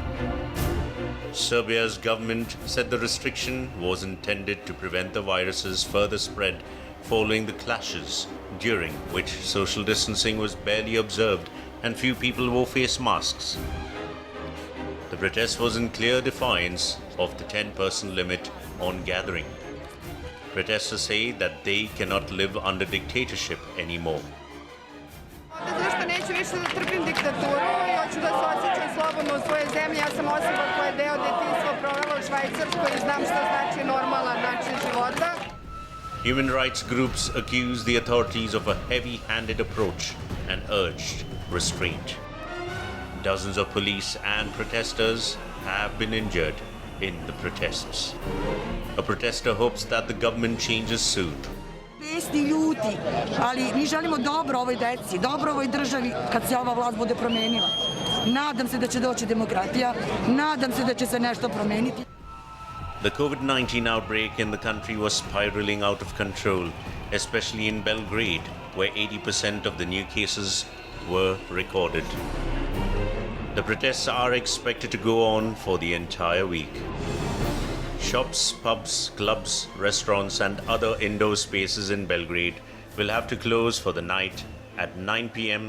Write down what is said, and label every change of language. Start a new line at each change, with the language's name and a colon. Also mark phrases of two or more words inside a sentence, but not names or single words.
English: Serbia's government said the restriction was intended to prevent the virus's further spread following the clashes, during which social distancing was barely observed and few people wore face masks. The protest was in clear defiance of the 10-person limit on gathering. Protesters say that they cannot live under dictatorship anymore.
Serbian: Zašto neću više da trpim diktaturu i hoću da se osjećam slobodno u svojoj zemlji. Ja sam osoba koja je deo detinjstva provela u Švajcarskoj i znam šta znači normalan način života.
English: Human rights groups accused the authorities of a heavy-handed approach and urged restraint. Dozens of police and protesters have been injured in the protests. A protester hopes that the government changes soon.
Serbian: Besni, ljuti, ali mi želimo dobro ovoj deci, dobro ovoj državi kad se ova vlast bude promenila. Nadam se da će doći demokratija, nadam se da će se nešto promeniti.
English: The COVID-19 outbreak in the country was spiraling out of control, especially in Belgrade, where 80% of the new cases were recorded. The protests are expected to go on for the entire week. Shops, pubs, clubs, restaurants and other indoor spaces in Belgrade will have to close for the night at 9 p.m.